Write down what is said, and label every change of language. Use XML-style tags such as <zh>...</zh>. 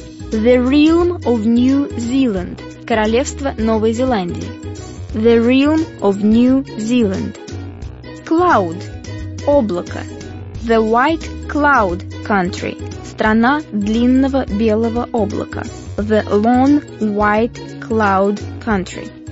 <en>The Realm of New Zealand.</en> <ru>Королевство Новой Зеландии.</ru> <en>The Realm of New Zealand. Cloud. Облако. The White Cloud Country.</en> <ru>Страна длинного белого облака.</ru> <en>The Long White Cloud Country.</en>